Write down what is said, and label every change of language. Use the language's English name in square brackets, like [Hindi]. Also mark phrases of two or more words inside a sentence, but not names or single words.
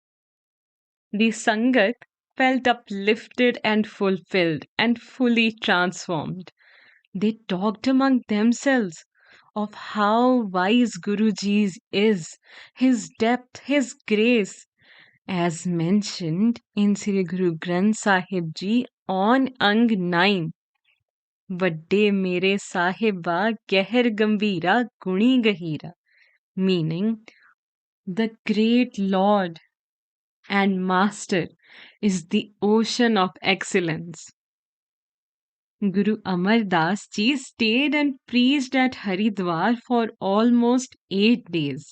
[English] The Sangat felt uplifted and fulfilled and fully transformed. They talked among themselves of how wise Guruji is, his depth, his grace, as mentioned in Sri Guru Granth Sahib Ji on Ang 9. [Punjabi] ਵਡੇ ਮੇਰੇ ਸਾਹਿਬਾ ਗਹਿਰ ਗੰਭੀਰਾ ਗੁਣੀ ਗਹੀਰਾ, [English] meaning the great Lord and Master is the ocean of excellence. Guru Amar Das Ji stayed and preached at Haridwar for almost 8 days.